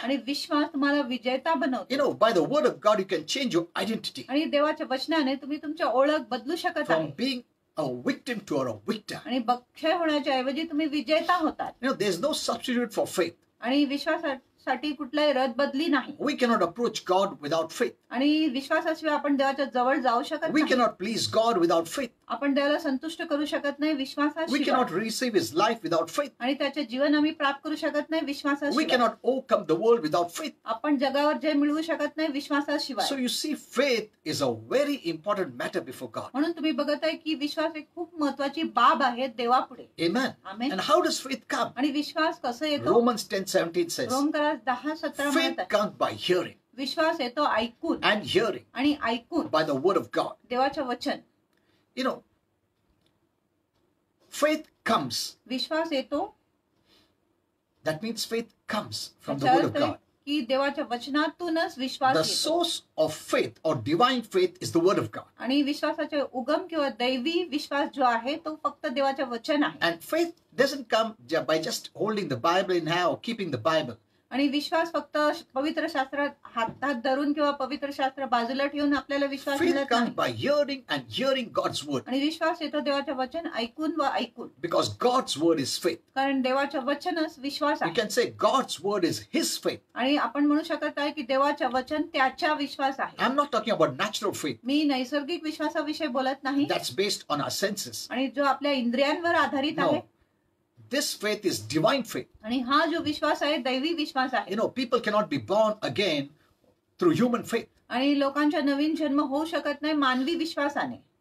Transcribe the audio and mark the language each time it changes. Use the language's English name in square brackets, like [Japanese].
[Marathi] आणि विश्वास तुम्हाला विजेता बनवतो. [English] By the word of God you can change your identity. [Marathi] आणि देवाच्या वचनाने तुम्ही तुमची ओळख बदलू शकत [English] From [Marathi] आहे. [English] being a victim to or a victor. [Marathi] आणि बक्षय होण्याच्या ऐवजी तुम्ही विजेता होतात. [English] You know, there's no substitute for faith. [Marathi] आणि विश्वासासाठी कुठलाही रदबदली नाही. [English] We cannot approach God without faith. [Marathi] आणि विश्वासाशिवाय आपण देवाच्या जवळ जाऊ शकत [English] We [Marathi] नाही. [English] cannot please God without faith. [Marathi] आपण देवाला संतुष्ट करू शकत नाही [English] We [Marathi] विश्वासाशिवाय. [English] cannot receive His life without faith. [Marathi] आणि त्याचे जीवन आम्ही प्राप्त करू शकत नाही [English] We [Marathi] विश्वासाशिवाय. [English] cannot overcome the world without faith. [Marathi] आपण जगावर जय मिळवू शकत नाही विश्वासाशिवाय. [English] So you see, faith is a very important matter before God. [Marathi] म्हणून तुम्ही बघत आहे की विश्वास एक खूप महत्वाची बाब आहे देवापुढे. [English] Amen. [Marathi] Amen. [English] And how does faith come? [Marathi] आणि विश्वास कसं येतो? [English] Romans 10:17 says, [Marathi] रोमकरास 10:17 [English] faith [Marathi] म्हणतात [English] comes by hearing, [Marathi] विश्वास येतो ऐकून [English] and hearing [Marathi] आणि ऐकून [English] by the word of God. [Marathi] देवाचं वचन. [English] You know, faith comes. [Marathi] विश्वास येतो [English] That means faith comes from the [Marathi] त्याचा [English] word of [Marathi] अर्थ आहे [English] God. [Marathi] की देवाच्या वचनातूनच विश्वास [English] The [Marathi] येतो. [English] source of faith or divine faith is the word of God. [Marathi] आणि विश्वासाचे उगम किंवा दैवी विश्वास जो आहे तो फक्त देवाचे वचन आहे. [English] And faith doesn't come by just holding the Bible in hand or keeping the Bible. [Marathi] आणि विश्वास फक्त पवित्र शास्त्रात हातात धरून किंवा पवित्र शास्त्र बाजूला ठेवून आपल्याला विश्वास [English] Faith [Marathi] मिळत [English] comes [Marathi] नाही. [English] by hearing and hearing God's word. [Marathi] आणि विश्वास येतो देवाचे वचन ऐकून व ऐकून. [English] Because God's word is faith. [Marathi] कारण देवाचे वचनच विश्वास [English] You [Marathi] आहे. [English] can say God's word is His faith. [Marathi] आणि आपण म्हणू शकत आहे की देवाचे वचन त्याच्या विश्वास आहे. [English] I'm not talking about natural faith. [Marathi] मी नैसर्गिक विश्वासाविषयी बोलत नाही. [English] That's based on our senses. [Marathi] आणि जो आपल्या इंद्रियांवर आधारित आहे. [English] No. This faith is divine faith. [Marathi] आणि हा जो विश्वास आहे दैवी विश्वास आहे. [English] You know, people cannot be born again through human faith. [Marathi] आणि लोकांचा नवीन जन्म होऊ शकत नाही मानवी विश्वासाने.